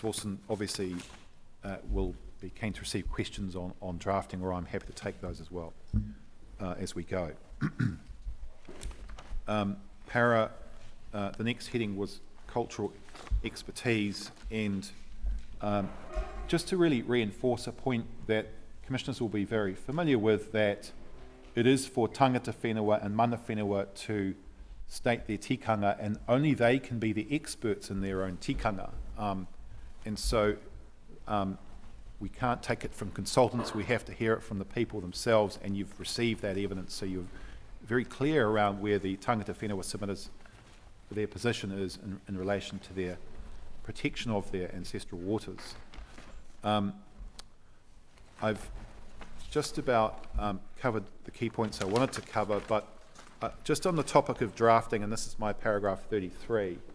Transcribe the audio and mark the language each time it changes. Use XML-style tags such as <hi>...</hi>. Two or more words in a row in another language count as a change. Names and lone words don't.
<en>Wilson obviously will be keen to receive questions on drafting, or I'm happy to take those as well as we go. The next heading was cultural expertise, and just to really reinforce a point that commissioners will be very familiar with, that it is for</en> <mi>tangata whenua</mi> <en>and</en> <mi>mana whenua</mi> <en>to state their tikanga, and only they can be the experts in their own tikanga. And so we can't take it from consultants, we have to hear it from the people themselves, and you've received that evidence, so you're very clear around where the</en> <mi>tangata whenua</mi> <en>submitters, their position is in relation to their protection of their ancestral waters. I've just about covered the key points I wanted to cover, but just on the topic of drafting, and this is my paragraph 33,</en>